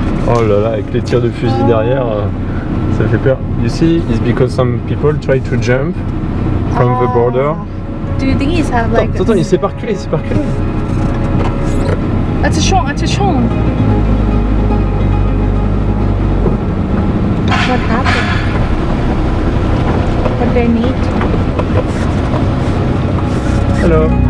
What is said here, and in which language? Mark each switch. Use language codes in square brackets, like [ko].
[fr] Oh là là, avec les tirs de fusil derrière, ça fait peur. [en] You see, it's because some people try to jump from the border. Do you think he's have like? [fr] Attends, il s'est pas reculé, Attention. [en] What happened? What they need? Hello.